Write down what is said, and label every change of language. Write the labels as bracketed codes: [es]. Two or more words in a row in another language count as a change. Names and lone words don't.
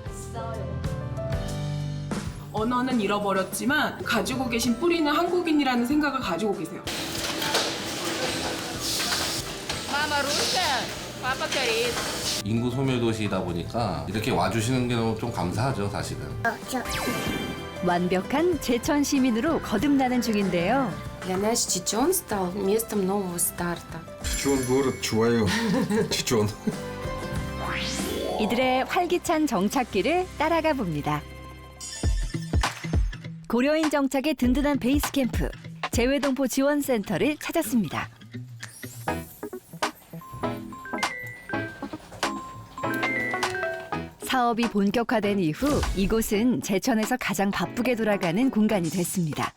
[ko] 언어는 잃어버렸지만 가지고 계신 뿌리는 한국인이라는 생각을 가지고 계세요. 인구 소멸 도시이다 보니까 이렇게 와주시는 게 너무 좀 감사하죠, 사실은. 완벽한 제천 시민으로 거듭나는 중인데요. [ru] Для нас Чечен стал местом нового старта. [ko] Чечен город 좋아요. Чечен. 이들의 활기찬 정착기를 따라가 봅니다. 고려인 정착의 든든한 베이스 캠프, 재외동포 지원센터를 찾았습니다. 사업이 본격화된 이후 이곳은 제천에서 가장 바쁘게 돌아가는 공간이 됐습니다.